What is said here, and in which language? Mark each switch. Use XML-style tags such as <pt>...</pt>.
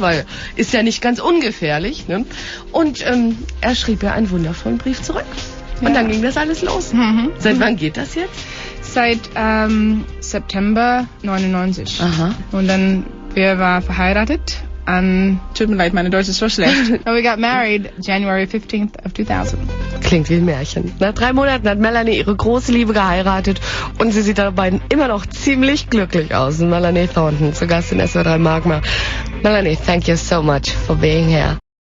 <de>Weil ist ja nicht ganz ungefährlich, ne? Und er schrieb ja einen wundervollen Brief zurück. Und dann ging das alles los. Mhm. Seit wann geht das jetzt? Seit September 99. Aha. Und dann wir waren verheiratet. Tut mir leid, meine Deutsch ist so schlecht.</de> <en>And we got married January 15th of 2000.</en> <de>Klingt wie ein Märchen. Nach 3 Monaten hat Melanie ihre große Liebe geheiratet und sie sieht dabei immer noch ziemlich glücklich aus. Melanie Thornton, zu Gast in SWR3 Magma.</de> <en>Melanie, thank you so much for being here.</en>